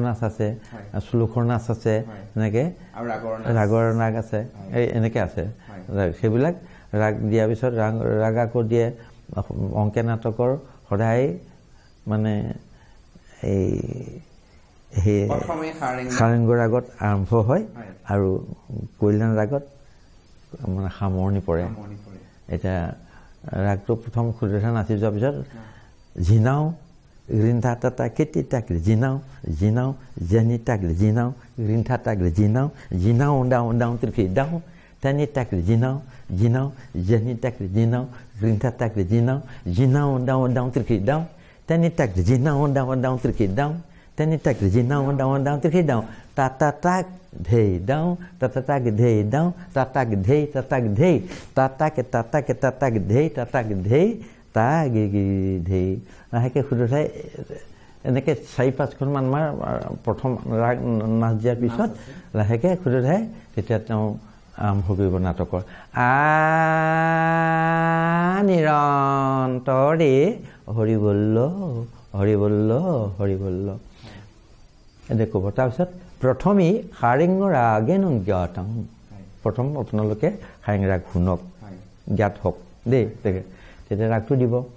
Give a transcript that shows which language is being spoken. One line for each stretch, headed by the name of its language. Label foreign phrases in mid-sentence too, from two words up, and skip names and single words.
Assamese: নাচ আছে শ্লোকৰ নাচ আছে এনেকৈ ৰাগৰ নাগ আছে এই এনেকৈ আছে সেইবিলাক ৰাগ দিয়াৰ পিছত ৰাগ আকৌ দিয়ে অংকীয়া নাটকৰ সদায় মানে এই সেই সাৰেংগ ৰাগত আৰম্ভ হয় আৰু কল্যাণ ৰাগত মানে সামৰণি পৰে এতিয়া ৰাগটো প্ৰথম সূত্ৰধাৰ নাচি যোৱাৰ পিছত ঝিনাও Rinta tata kiti tak jinau jinau jani tak jinau rinta tak jinau jinau down triki down tani tak jinau jinau jani tak jinau rinta tak jinau jinau down triki down tani tak jinau down triki down tani tak jinau down triki down tata tak dhei down tata tak dhei down tata dhei tata dhei ধেই লাহেকৈ সুধে এনেকৈ 4-5খন মান মাৰ প্ৰথম ৰাগ নাচ দিয়াৰ পিছত লাহেকৈ সুধে তেতিয়া তেওঁ আৰম্ভ কৰিব নাটকৰ নিৰন্তৰে হৰি বল্ল এনে ক'ব তাৰপিছত প্ৰথমেই সাৰেংগ ৰাগেন জ্ঞাতং প্ৰথম আপোনালোকে সাৰেং ৰাগ শুনক জ্ঞাত হওক দেই তেতিয়া ৰাগটো দিব